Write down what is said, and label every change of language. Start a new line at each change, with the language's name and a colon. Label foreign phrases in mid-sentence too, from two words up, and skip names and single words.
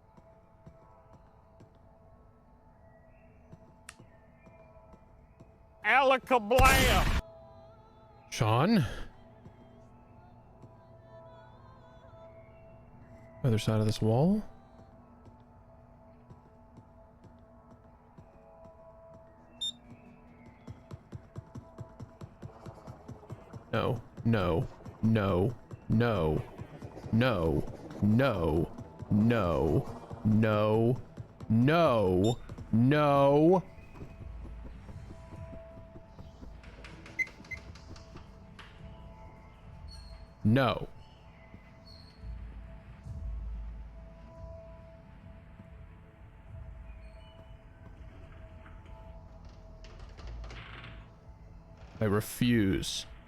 English: Alakablam! Sean? Other side of this wall? No, no, no, no, no, no, no, no, no, no. No. I refuse.